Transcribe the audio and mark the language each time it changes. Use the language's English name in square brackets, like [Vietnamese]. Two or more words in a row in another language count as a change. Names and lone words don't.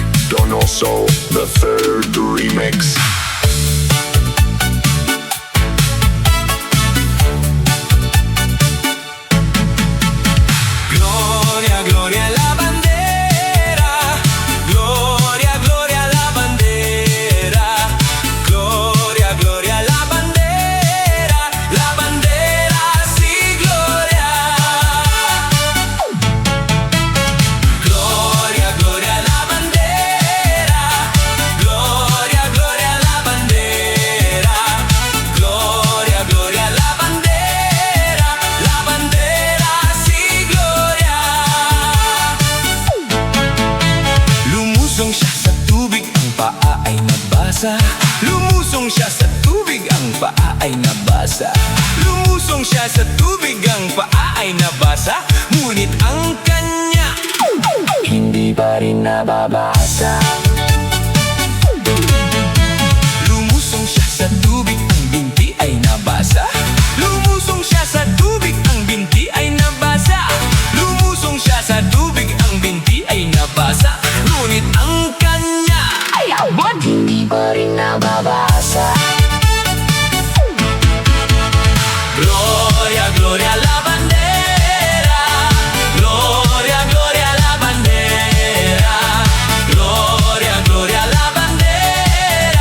[English] Donoso, the third remix. [Spanish] Gloria, gloria a la bandera. Gloria, gloria a la bandera. Gloria, gloria a la bandera. La bandera sí, gloria. Gloria, gloria a la bandera. Gloria, gloria a la bandera. Gloria, gloria a la bandera. La bandera sí, gloria. [Filipino] Lumusong siya sa tubig, ang paa ay nabasa. Lumusong siya sa tubig, ang paa ay nabasa. Lumusong siya sa tubig, ang paa ay nabasa. Ngunit ang kanya hindi pa rin nababasa. Lumusong siya sa tubig, ang binti ay nabasa. Lumusong siya sa tubig, ang binti ay nabasa. Lumusong siya sa tubig, ang binti ay nabasa. Ngunit ang kanya ay abot, hindi pa rin nababasa. [Spanish] Gloria, gloria a la bandera. Gloria, gloria a la bandera. Gloria, gloria a la bandera.